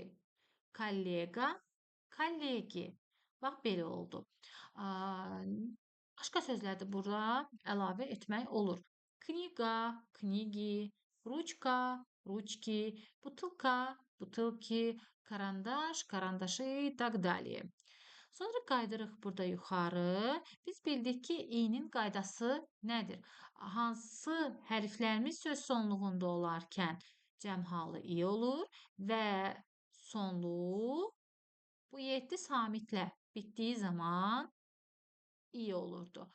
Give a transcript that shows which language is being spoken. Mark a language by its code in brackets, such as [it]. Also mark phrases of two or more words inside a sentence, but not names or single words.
[ru] Коллега, коллеги. [az] Bax, belə oldu. Başqa sözlər də burada əlavə etmək olur. [ru] Книга, книги, ручка, ручки, бутылка, бутылки, карандаш, карандаши и так далее. [az] Sonra qaydırıq burada yuxarı. Biz bildik ki, i-nin qaydası nədir? Hansı hərflərimiz söz sonluğunda olarkən cəm halı i olur və sonluğu bu 7 samitlə bitdiyi zaman i olurdu.